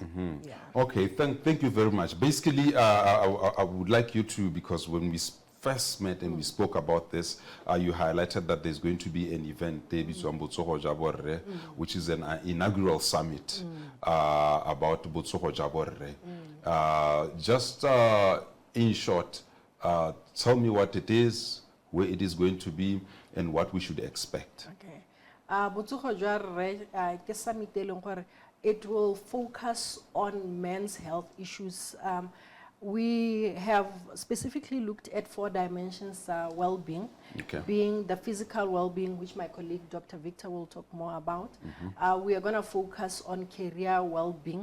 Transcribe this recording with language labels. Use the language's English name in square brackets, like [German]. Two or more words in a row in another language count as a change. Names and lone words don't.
[English] Yeah. Okay, thank you very much. Basically, I would like you to, because when we first met and we spoke about this, you highlighted that there's going to be an event, which is an inaugural summit about botsogo ja borre. Just in short, tell me what it is, where it is going to be, and what we should expect. [Tswana] Okay. Botsogo ja borre ke summit e leng gore [English] it will focus on men's health issues. We have specifically looked at 4 dimensions well-being, being the physical well-being, which my colleague Dr. Victor will talk more about. We are going to focus on career well-being.